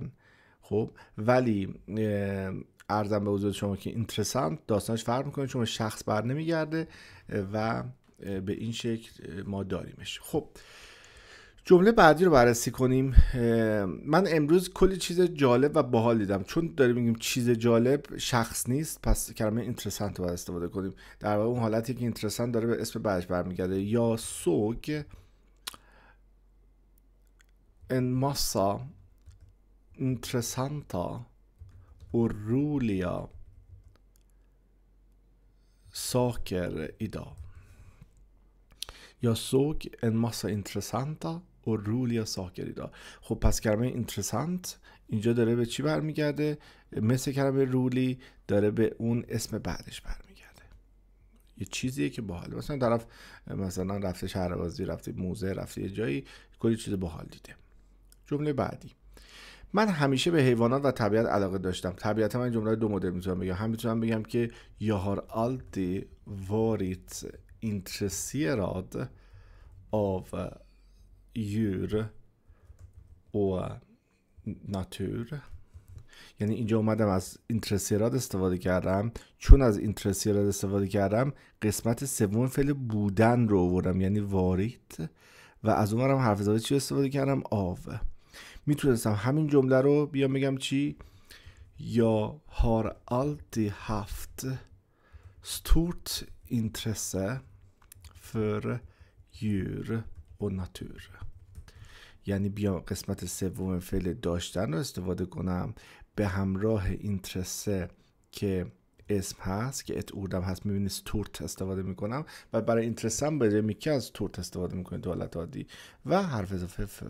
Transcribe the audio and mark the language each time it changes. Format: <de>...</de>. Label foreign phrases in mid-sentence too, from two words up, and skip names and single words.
<fa>خب ولی عرضم به حضور شما که اینترسانت داستانش فرق میکنه، چون شخص بر نمیگرده و به این شکل ما داریمش. خب جمله بعدی رو بررسی کنیم. من امروز کلی چیز جالب و باحال دیدم. چون داریم میگیم چیز جالب شخص نیست، پس کلمه اینترسانت رو باید استفاده کنیم. در واقع اون حالتی که اینترسانت داره به اسم بعدش برمیگرده.</fa> <sv>یا såg en massa intressanta och roliga saker idag. Jag såg en massa intressanta och roliga saker idag.</sv> <fa>خب پس کلمه اینترسانت اینجا داره به چی برمیگرده؟ مثل کلمه رولی داره به اون اسم بعدش برمیگرده. یه چیزیه که باحاله. مثلا طرف مثلا رفته شهربازی، رفته موزه، رفته یه جایی، کلی چیز باحال دیده. جمله بعدی. من همیشه به حیوانات و طبیعت علاقه داشتم. طبیعتا من جمله دو مدل میتونم بگم. هم میتونم بگم که</fa> <sv>jag har alltid varit intresserad av djur och natur.</sv> <fa>یعنی اینجا اومدم از اینترسیراد استفاده کردم. چون از اینترسیراد استفاده کردم قسمت سوم فعل بودن رو آوردم، یعنی وارید، و از اونورم حرف اضافه چی استفاده کردم؟ آو. میتونستم همین جمله رو بیام بگم چی؟</fa> <sv>Jag har alltid haft stort intresse för djur och natur.</sv> <fa>یعنی بیام قسمت سوم فعل داشتن رو استفاده کنم به همراه اینترسه که اسم هست که اتوردم هست. میبینید stort استفاده میکنم و برای اینترسه هم به جای میکه از stort استفاده میکنید تو حالت عادی و حرف اضافه فر.</fa>